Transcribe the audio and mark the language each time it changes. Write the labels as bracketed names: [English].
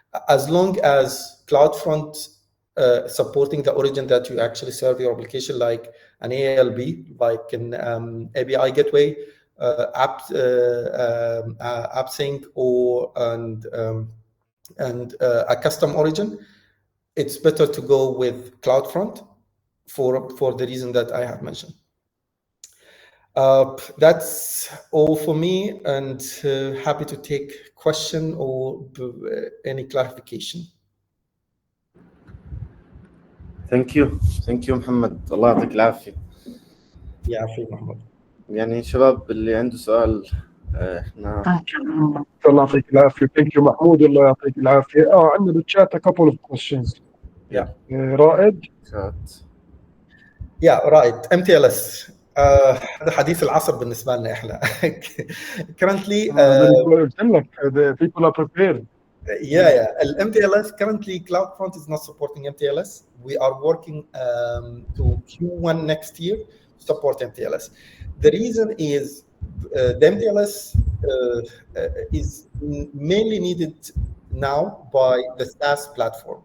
[English] As long as CloudFront supporting the origin that you actually serve your application, like an ALB, like an API gateway, AppSync, or and a custom origin, it's better to go with CloudFront for the reason that I have mentioned. That's all for me, and happy to take question or any clarification. Thank you [Arabic] محمد، الله يعطيك العافية. يعافيك محمد. يعني شباب اللي عنده سؤال احنا الله يعطيك العافية. [English] Thank you [Arabic] محمود، الله يعطيك العافية. عندنا [English] بالchat a couple of questions. [Arabic] رائد. رائد MTLS هذا حديث العصر بالنسبة لنا احنا. [English] Currently the people are prepared. MTLS currently CloudFront is not supporting MTLS. We are working to Q1 next year to support MTLS. The reason is the MTLS is mainly needed now by the SaaS platform.